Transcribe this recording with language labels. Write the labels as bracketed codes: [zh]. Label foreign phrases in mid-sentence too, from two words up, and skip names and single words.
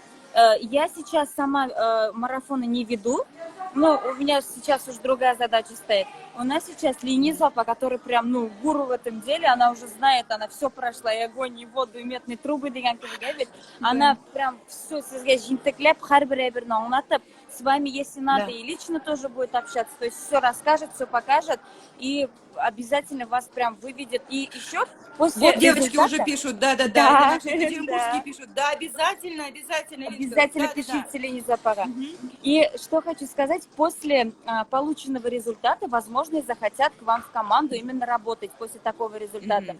[ru] Я сейчас сама марафоны не веду, но у меня сейчас уже другая задача стоит. У нас сейчас Лини Зоопа, который прям, ну, гуру в этом деле, она уже знает, она все прошла, и огонь, и воду, и медные трубы, [kk] деген кебе. [ru] Она прям все [kk] сізге жинтеклеп, har-bir аңлатып, [ru] с вами, если надо, Да. и лично тоже будет общаться, то есть все расскажет, все покажет, и обязательно вас прям выведет. И еще после Вот девочки результата- уже пишут, да, Да, наши екатеринбургские да. пишут, да, обязательно, Лиза, Обязательно да, пишите Лене Зоопара. И что хочу сказать, после полученного результата, возможно, захотят к вам в команду именно работать после такого результата.